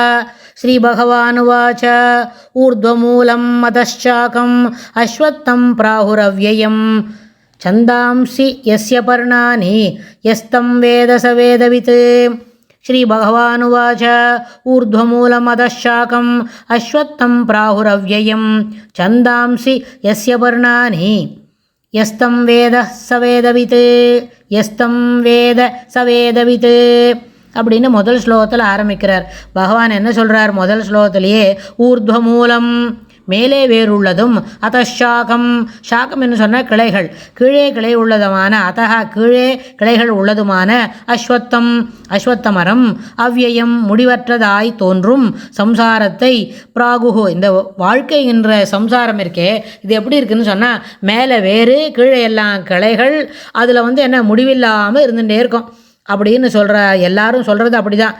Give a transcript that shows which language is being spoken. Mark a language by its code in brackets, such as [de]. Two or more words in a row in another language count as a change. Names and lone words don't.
[sa] श्रीभगवानुवाच ऊर्ध्वमूलं अधश्चाकम् अश्वत्थं प्राहुरव्ययं छन्दांसि यस्य पर्णानि यस्तं वेद स वेदवित्। श्रीभगवानुवाच ऊर्ध्वमूलम् अधश्चाकम् अश्वत्थं प्राहुरव्ययं छन्दांसि यस्य पर्णानि यस्तं वेद स वेदवित्। यस्तं वेद स वेदवित् [ta] அப்படின்னு முதல் ஸ்லோகத்தில் ஆரம்பிக்கிறார். பகவான் என்ன சொல்கிறார்? முதல் ஸ்லோகத்திலேயே ஊர்த்வமூலம் மேலே வேறுள்ளதும், அதஷாகம் ஷாகம் என்று சொன்ன கிளைகள், கீழே கிளை உள்ளதுமான, அதஹா கீழே கிளைகள் உள்ளதுமான, அஸ்வத்தம் அஸ்வத்தமரம், அவ்யயம் முடிவற்றதாய் தோன்றும் சம்சாரத்தை, பிராகுகு இந்த வாழ்க்கை என்ற சம்சாரம் இருக்கே இது எப்படி இருக்குன்னு சொன்னால் மேலே வேறு கீழே எல்லாம் கிளைகள், அதில் என்ன முடிவில்லாமல் இருந்துகிட்டே இருக்கும் அப்படின்னு சொல்கிற எல்லாரும் சொல்கிறது அப்படி தான்.